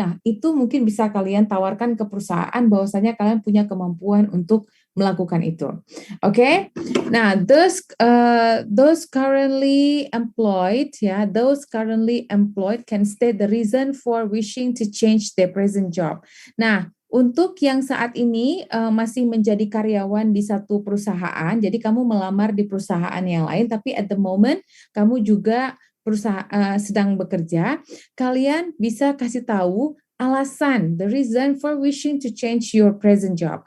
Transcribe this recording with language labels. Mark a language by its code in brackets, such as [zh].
[id] Nah, itu mungkin bisa kalian tawarkan ke perusahaan bahwasanya kalian punya kemampuan untuk melakukan itu. Oke. [en] Nah, those currently employed, ya, those currently employed can state the reason for wishing to change their present job. [id] Nah, untuk yang saat ini masih menjadi karyawan di satu perusahaan, jadi kamu melamar di perusahaan yang lain, tapi [en] at the moment [id] kamu juga perusahaan sedang bekerja, kalian bisa kasih tahu alasan, [en] the reason for wishing to change your present job.